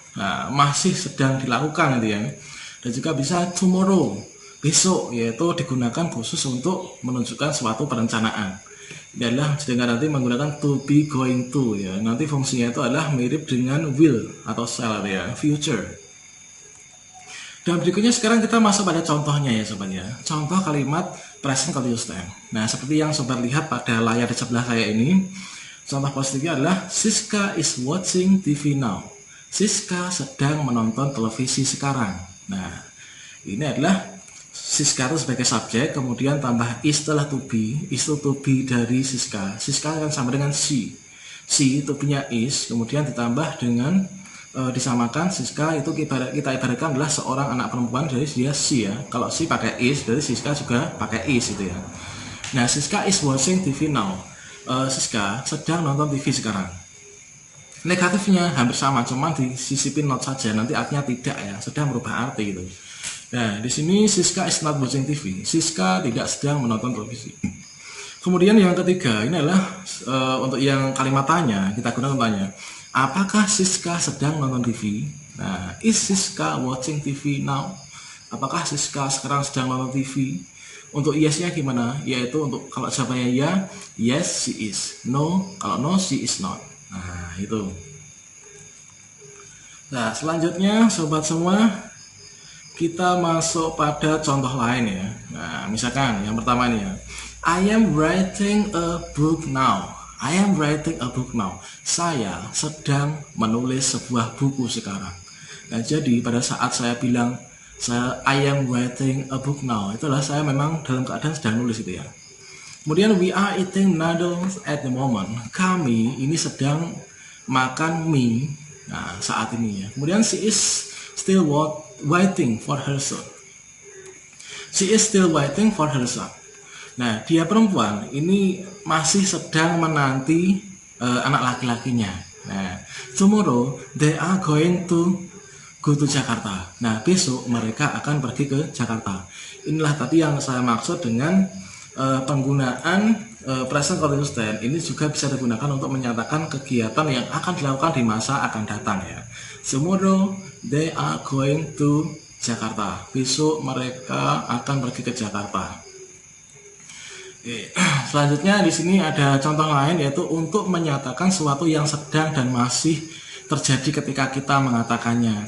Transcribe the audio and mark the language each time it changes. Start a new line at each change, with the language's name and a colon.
Indonesian: Nah, masih sedang dilakukan gitu ya. Dan juga bisa tomorrow, besok, yaitu digunakan khusus untuk menunjukkan suatu perencanaan. Ini adalah sedangkan nanti menggunakan to be, going to ya. Nanti fungsinya itu adalah mirip dengan will atau shall ya, future. Dan berikutnya sekarang kita masuk pada contohnya ya sobat ya. Contoh kalimat present continuous tense. Nah, seperti yang sobat lihat pada layar di sebelah saya ini, contoh positifnya adalah
English: Siska is watching TV now.
Indonesian: Siska sedang menonton televisi sekarang. Nah, ini adalah Siska itu sebagai subjek, kemudian tambah is setelah to be, is itu to be dari Siska. Siska akan sama dengan she. She to be-nya is, kemudian ditambah dengan disamakan Siska itu kita ibaratkan adalah seorang anak perempuan, jadi dia she ya. Kalau she pakai is, jadi Siska juga pakai is itu ya.
English: Nah, Siska is watching TV now.
Indonesian: Siska sedang nonton TV sekarang. Negatifnya hampir sama, cuma disisipin not saja, nanti artinya tidak ya, sedang merubah arti gitu. Nah, di sini
English: Siska is not watching TV.
Indonesian: Siska tidak sedang menonton televisi. Kemudian yang ketiga, ini adalah untuk yang kalimat tanya, kita gunakan tanya. Apakah Siska sedang menonton TV?
English: Nah, is Siska watching TV now?
Indonesian: Apakah Siska sekarang sedang menonton TV? Untuk yes-nya gimana? Yaitu untuk kalau jawabannya ya,
English: yes she is.
Indonesian: No, kalau
English: no she is not.
Indonesian: Nah, itu. Nah, selanjutnya sobat semua, kita masuk pada contoh lain ya. Nah, misalkan yang pertama ini ya.
English: I am writing a book now. I am writing a book now.
Indonesian: Saya sedang menulis sebuah buku sekarang. Nah, jadi pada saat saya bilang
English: I am writing a book now,
Indonesian: itulah saya memang dalam keadaan sedang nulis itu ya.
English: Kemudian we are eating noodles at the moment.
Indonesian: Kami ini sedang makan mie saat ini ya.
English: Kemudian she is still waiting for her son. She is still waiting for her son.
Indonesian: Nah, dia perempuan ini masih sedang menanti anak laki-lakinya.
English: Nah, tomorrow they are going to go to Jakarta.
Indonesian: Nah, besok mereka akan pergi ke Jakarta. Inilah tadi yang saya maksud dengan penggunaan present continuous tense. Ini juga bisa digunakan untuk menyatakan kegiatan yang akan dilakukan di masa akan datang ya.
English: Tomorrow they are going to Jakarta.
Indonesian: Besok mereka akan pergi ke Jakarta. Selanjutnya di sini ada contoh lain, yaitu untuk menyatakan sesuatu yang sedang dan masih terjadi ketika kita mengatakannya.